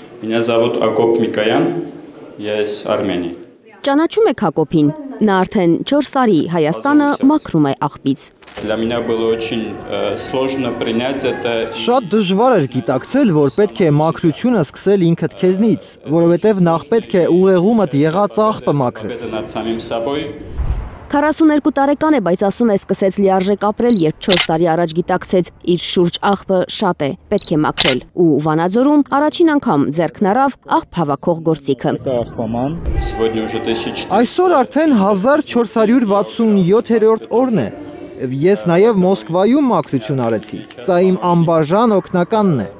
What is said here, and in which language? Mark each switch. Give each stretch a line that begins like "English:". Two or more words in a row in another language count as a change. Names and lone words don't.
Russian: Меня зовут Акоп Микоян, я из Армении.
Armenian: Ճանաչում եք Հակոբին, նա արդեն 4 տարի Հայաստանը մաքրում է աղբից։
Russian: Для меня было очень сложно принять это.
Armenian: Շատ դժվար էր գիտակցել, որ պետք է մաքրությունը սկսել ինքդ քեզնից, որովհետև նախ պետք է ուղեղումդ եղած աղբը մաքրես։
Russian: Над самим собой.
Armenian: 42 տարեկան է, բայց ասում է սկսեց լիարժեք ապրել, երբ 4 տարի առաջ գիտակցեց իր շուրջ աղբը շատ է, պետք է մաքրել ու Վանաձորում առաջին անգամ ձեռքն առավ աղբ հավաքող գործիքը։
Russian: Сегодня уже 1400.
Armenian: Այսօր արդեն 1467-րդ օրն է։ Ես նաև Մոսկվայում մաքրություն արեցի։ Սա իմ անբաժան օգնականն է։